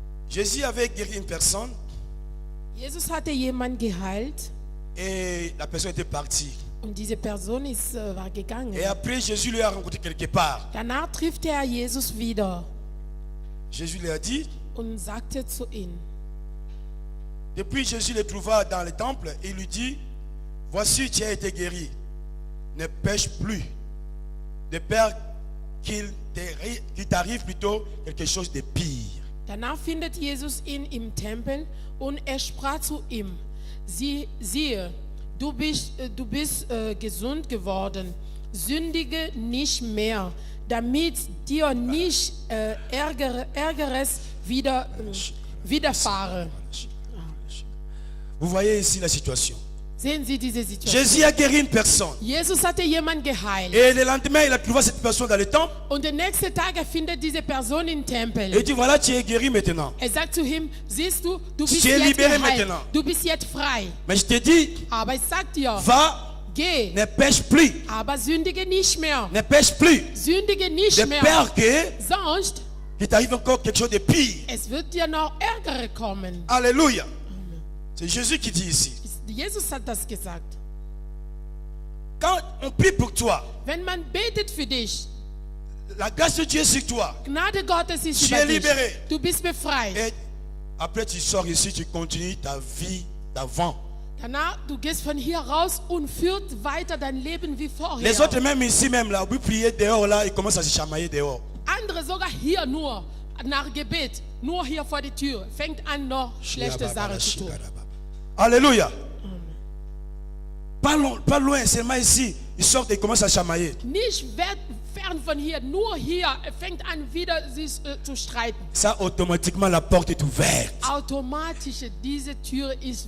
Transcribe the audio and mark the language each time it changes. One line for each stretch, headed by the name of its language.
French: Jésus avait guéri une personne
German: Jesus hatte jemanden geheilt
French: et la personne était partie.
German: und diese Person war gegangen.
French: Et après, Jésus lui a rencontré quelque part.
German: Danach trifft er Jesus wieder
French: Jésus lui a dit,
German: und sagte zu ihm,
French: depuis Jésus le trouva dans le temple et il lui dit, voici tu as été guéri, ne pêche plus, de peur qu'il t'arrive plutôt quelque chose de pire.
German: danach findet Jesus ihn im Tempel und er sprach zu ihm, siehe, du bist gesund geworden, sündige nicht mehr, damit dir nicht Ärgeres widerfahre.
French: Vous voyez ici la situation.
German: Sehen Sie diese Situation.
French: Jésus a guéri une personne.
German: Jesus hatte jemanden geheilt.
French: Et le lendemain, il a trouvé cette personne dans le temple.
German: Und den nächsten Tag findet diese Person im Tempel.
French: Et il dit, voilà, tu es guéri maintenant.
German: Sagt zu ihm, siehst du, du bist
French: Tu es
German: jetzt
French: libéré
German: geheilt.
French: maintenant.
German: Du bist jetzt frei.
French: Mais je te dis,
German: Aber ich sag dir,
French: va,
German: geh,
French: ne pêche plus.
German: aber sündige nicht mehr.
French: Ne pêche plus.
German: Sündige nicht
French: De
German: mehr.
French: peur que
German: Sonst,
French: il t'arrive encore quelque chose de pire.
German: es wird dir noch Ärger kommen.
French: Alléluia. C'est Jésus qui dit ici.
German: Jesus hat das gesagt.
French: Quand on prie pour toi,
German: Wenn man betet für dich,
French: la grâce de Dieu est sur toi.
German: Gnade Gottes ist
French: Tu
German: über
French: es
German: dich.
French: libéré.
German: Du bist befreit.
French: Et après, tu sors ici, tu continues ta vie d'avant.
German: Danach, du gehst von hier raus und führt weiter dein Leben wie vorher.
French: Les autres, même ici, même là, vous priez dehors, là, ils commencent à se chamailler dehors.
German: Andere sogar hier nur nach Gebet, nur hier vor die Tür, fängt an noch schlechte Sachen zu tun.
French: Alléluia. Pas loin, seulement ici, ils sortent et ils commencent à chamailler.
German: Nicht fern von hier, nur hier, fängt an wieder sich zu streiten.
French: Ça, automatiquement, la porte est ouverte.
German: Automatisch, diese Tür ist